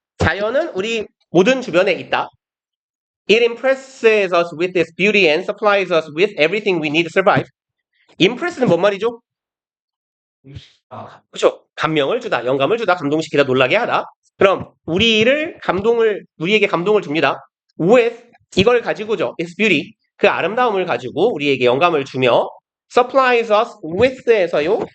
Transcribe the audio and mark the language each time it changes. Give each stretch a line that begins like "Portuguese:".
Korean: 자연은 우리 모든 주변에 있다.
English: It impresses us with its beauty and supplies us with everything we need to survive.
Korean: Impress는 뭔 말이죠? 그렇죠. 감명을 주다, 영감을 주다, 감동시키다, 놀라게 하다. 그럼 우리에게 감동을 줍니다. with 이걸 가지고죠.
English: its beauty
Korean: 그 아름다움을 가지고 우리에게 영감을 주며
English: supplies us with
Korean: 에서요.